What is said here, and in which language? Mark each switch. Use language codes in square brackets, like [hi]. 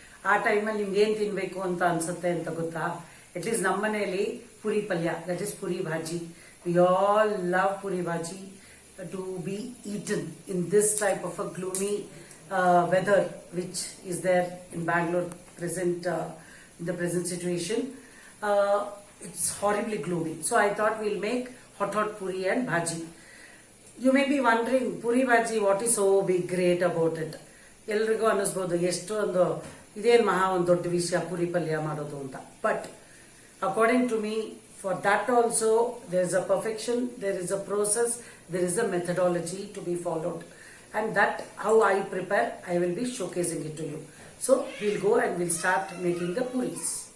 [kn] ಆ ಟೈಮಲ್ಲಿ ನಿಮ್ಗೆ ಏನ್ ತಿನ್ಬೇಕು ಅಂತ ಅನ್ಸುತ್ತೆ ಅಂತ ಗೊತ್ತಾ? ಅಟ್ಲೀಸ್ಟ್ ನಮ್ಮ ಮನೆಯಲ್ಲಿ ಪುರಿ ಪಲ್ಯ, [en] That is puri bhaji. We all love puri bhaji to be eaten in this type of a gloomy weather which is there in Bangalore in the present situation. It's horribly gloomy. So I thought we'll make hot puri and bhaji. You may be wondering, puri bhaji, what is so big great about it? [kn] ಎಲ್ರಿಗೂ ಅನ್ನಿಸ್ಬೋದು ಎಷ್ಟು ಒಂದು ಇದೇನು ಮಹಾ ಒಂದು ದೊಡ್ಡ ವಿಷಯ ಪುರಿ ಪಲ್ಯ ಮಾಡೋದು ಅಂತ. [en] But according to me, for that also there is a perfection, there is a process, there is a methodology to be followed. And that how I prepare, I will be showcasing it to you. So we'll go and we'll start making the puris.